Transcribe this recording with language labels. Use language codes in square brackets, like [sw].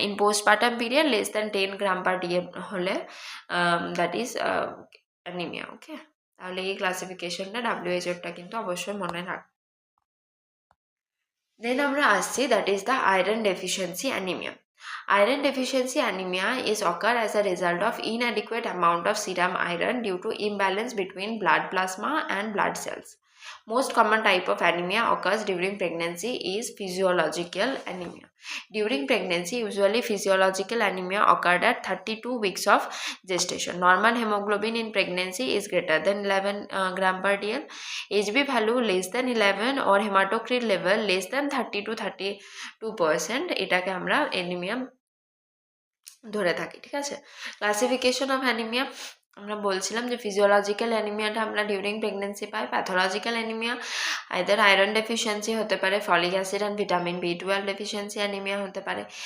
[en] In postpartum period less than 10 gram per DL হলে that is anaemia. [bn] ওকে, তাহলে এই ক্লাসিফিকেশনটা WHO-টা কিন্তু অবশ্যই মনে রাখ। [en] then [bn] আমরা আসছি, [en] That is the iron deficiency anaemia. Iron deficiency anemia is occur as a result of inadequate amount of serum iron due to imbalance between blood plasma and blood cells. Most common type of anemia occurs during pregnancy is physiological anemia. During pregnancy, usually physiological anemia occurred at 32 weeks of gestation. Normal hemoglobin in pregnancy is greater than 11 gram per DL. HB value less than 11 or hematocrit level less than 30 to 32%. [bn] এটাকে আমরা anemia ধরে থাকি, ঠিক আছে। [en] classification of anaemia [bn] আমরা বলছিলাম যে physiological অ্যানিমিয়াটা আমরা ডিউরিং প্রেগনেন্সি পাই। Pathological anaemia either iron deficiency হতে পারে, folic acid and vitamin B12 deficiency anaemia হতে পারে।